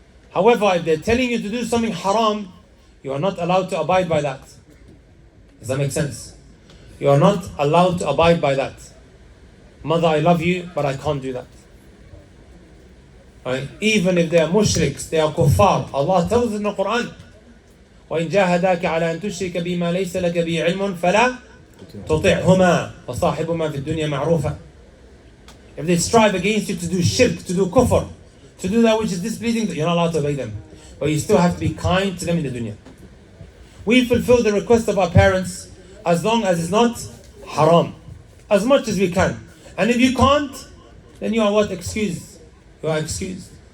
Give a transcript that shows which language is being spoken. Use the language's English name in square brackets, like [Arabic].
[English] However, if they're telling you to do something haram, you are not allowed to abide by that. Does that make sense? You are not allowed to abide by that. Mother, I love you, but I can't do that. Right? Even if they are mushriks, they are kuffar. Allah tells us in the Quran, [Arabic] وَإِنْ جَاهَدَاكَ عَلَى أَن تُشْرِكَ بِمَا لَيْسَ لَكَ بِهِ عِلْمٌ فَلَا تُطِعْهُمَا وَصَاحِبْهُمَا فِي الدُّنْيَا مَعْرُوفًا. [English] If they strive against you to do shirk, to do kufr, to do that which is displeasing, you're not allowed to obey them. But you still have to be kind to them in the dunya. We fulfill the request of our parents as long as it's not haram. As much as we can. And if you can't, then you are what? Excused. You are excused.